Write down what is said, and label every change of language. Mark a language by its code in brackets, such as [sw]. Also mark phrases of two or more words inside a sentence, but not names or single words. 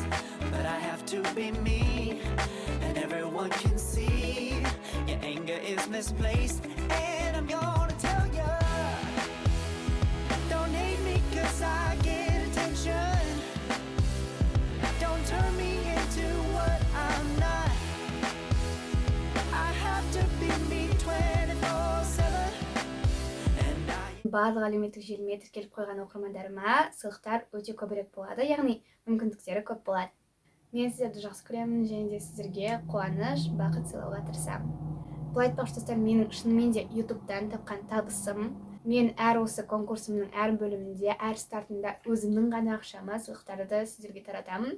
[en] But I have to be me, and everyone can see your anger is misplaced, and I'm gonna tell you, don't hate me 'cause I get attention. Don't turn me into what I'm not. I have to be me 24/7. And [kk] Барлық әлеуметтік желіме тіркеліп қойған оқырмандарыма сыйлықтар өте көбірек болады, яғни мүмкіндіктері көп болады. Мен сіздерді жақсы көремін және де сіздерге қуаныш, бақыт сыйлауға тырысамын. Бұл айтпақшы достар, менің шынымен де YouTube'дан тапқан табысым. Мен әр осы конкурсымның әр бөлімінде, әр стартында өзімнің ғана ақшама сыйлықтарды сіздерге таратамын.